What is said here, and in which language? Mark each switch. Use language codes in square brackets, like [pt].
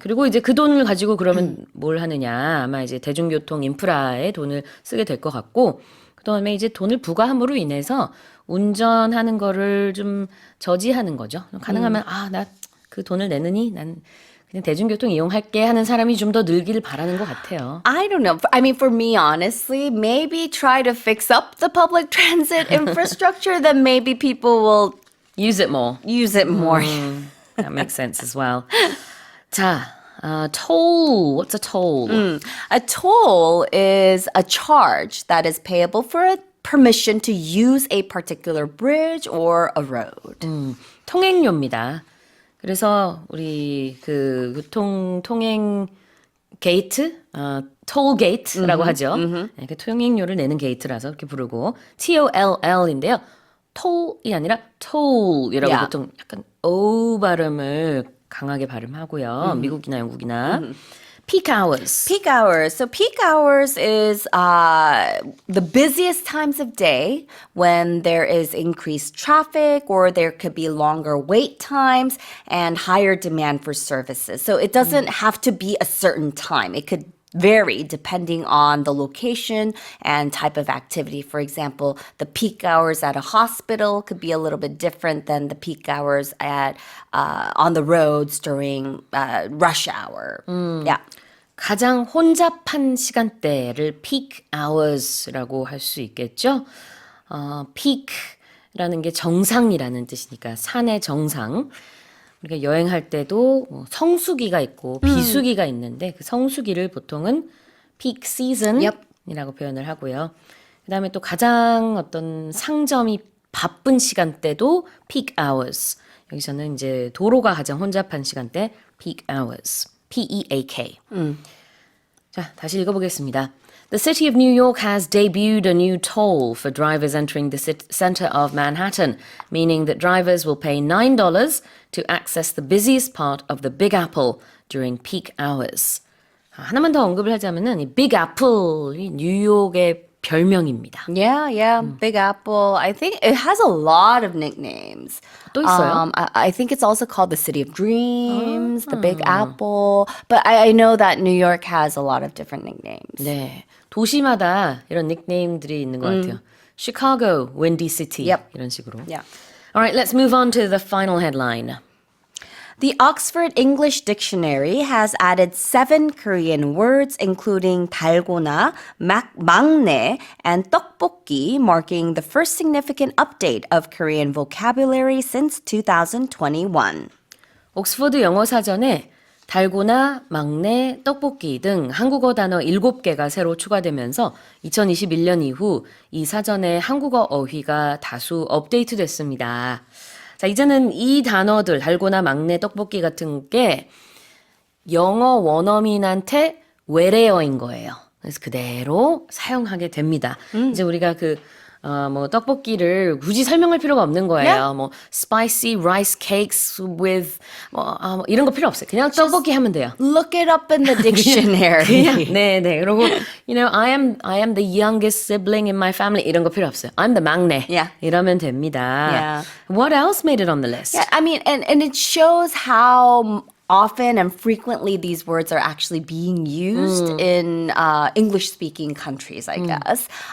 [ko] 그리고 이제 그 돈을 가지고 그러면 뭘 하느냐? 아마 이제 대중교통 인프라에 돈을 쓰게 될 것 같고, 그다음에 이제 돈을 부과함으로 인해서 운전하는 거를 좀 저지하는 거죠. 가능하면 나 그 돈을 내느니 난 그냥 대중교통 이용할게 하는 사람이 좀 더 늘기를 바라는 것 같아요. [en] I don't know. I mean, for me, honestly, maybe try to fix up the public transit infrastructure, then maybe people will Use it more. use it more. That makes sense as well. [ko] 자, [en] toll. What's a toll? A toll is a charge that is payable for a permission to use a particular bridge or a road. [ko] 통행료입니다. 그래서 우리 그 통행 게이트, toll gate라고 하죠. 네, 그 통행료를 내는 게이트라서 그렇게 부르고 TOLL인데요. toll이 아니라 toll이라고 [en] Yeah. [ko] 보통 약간 O 발음을 강하게 발음하고요. 미국이나 영국이나. [en] Peak hours. Peak hours. So peak hours is the busiest times of day when there is increased traffic or there could be longer wait times and higher demand for services. So it doesn't have to be a certain time. It could vary depending on the location and type of activity. For example, the peak hours at a hospital could be a little bit different than the peak hours at on the roads during rush hour. Yeah. [ko] 가장 혼잡한 시간대를 peak hours라고 할 수 있겠죠. peak라는 게 정상이라는 뜻이니까 산의 정상. 우리가 여행할 때도 성수기가 있고 비수기가 있는데 그 성수기를 보통은 peak season이라고 표현을 하고요. 그다음에 또 가장 어떤 상점이 바쁜 시간대도 peak hours. 여기서는 이제 도로가 가장 혼잡한 시간대 peak hours. P-E-A-K. 자, 다시 읽어보겠습니다. [en] The city of New York has debuted a new toll for drivers entering the center of Manhattan, meaning that drivers will pay $9 to access the busiest part of the Big Apple during peak hours. [ko] 하나만 더 언급을 하자면은 이 Big Apple이 뉴욕의 별명입니다. [en] Yeah. Big Apple. I think it has a lot of nicknames. [ko] 또 있어요? [en] I think it's also called the City of Dreams, the Big Apple. But I know that New York has a lot of different nicknames. [ko] 네, 도시마다 이런 닉네임들이 있는 것 같아요. [en] Chicago, Windy City Yep. [ko] 이런 식으로. [en] Yeah. All right, let's move on to the final headline. The Oxford English Dictionary has added 7 Korean words, including 달고나, 막내, and 떡볶이, marking the first significant update of Korean vocabulary since 2021. [ko] 옥스퍼드 영어 사전에 달고나, 막내, 떡볶이 등 한국어 단어 7개가 새로 추가되면서 2021년 이후 이 사전의 한국어 어휘가 다수 업데이트됐습니다. 자, 이제는 이 단어들, 달고나, 막내, 떡볶이 같은 게 영어 원어민한테 외래어인 거예요. 그래서 그대로 사용하게 됩니다. 이제 우리가 뭐 떡볶이를 굳이 설명할 필요가 없는 거예요. [en] Yeah. [ko] 뭐 [en] spicy rice cakes with [ko] 뭐 이런 거 필요 없어요. 그냥 떡볶이 하면 돼요. [en] Look it up in the dictionary. [ko] 네. 그리고 [en] I am the youngest sibling in my family [ko] 이런 거 필요 없어요. [en] I'm the 막내. Yeah. [ko] 이러면 됩니다. [en] Yeah. What else made it on the list? Yeah, I mean, and it shows how often and frequently these words are actually being used in English-speaking countries, I guess.